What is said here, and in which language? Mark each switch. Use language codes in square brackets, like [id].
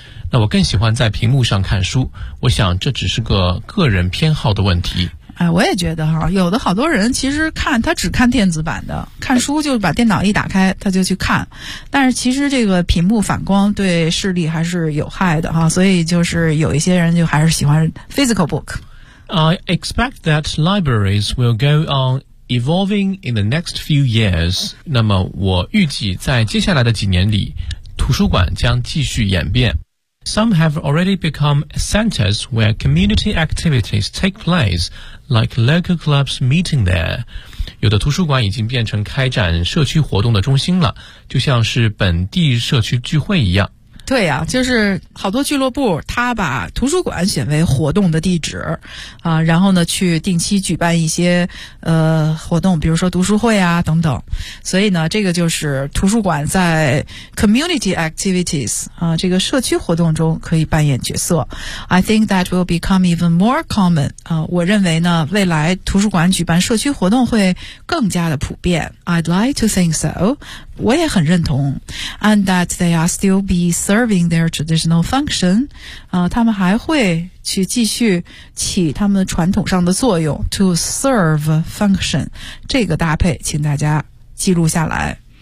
[zh] 那我更喜欢在屏幕上看书，我想这只是个个人偏好的问题。哎，我也觉得哈，有的好多人其实看他只看电子版的，看书就把电脑一打开他就去看，但是其实这个屏幕反光对视力还是有害的哈，所以就是有一些人就还是喜欢 [en] physical book。 I expect that libraries will go on evolving in the next few years. [zh] 那么我预计在接下来的几年里图书馆将继续演变。 [en] Some have already become centers where community activities take place, like local clubs meeting there. [zh] 有的图书馆已经变成开展社区活动的中心了，就像是本地社区聚会一样。对啊，就是好多俱乐部他把图书馆选为活动的地址啊，然后呢去定期举办一些活动，比如说读书会啊等等。所以呢这个就是图书馆在 community activities 啊这个社区活动中可以扮演角色。 [en] I think that will become even more common. [zh] 啊我认为呢未来图书馆举办社区活动会更加的普遍。 [en] I'd like to think so. [zh] 我也很认同。 [en] And that they are still be serving their traditional function, [zh] 他们还会去继续起他们传统上的作用 [en] to serve function, [zh] 这个搭配请大家记录下来。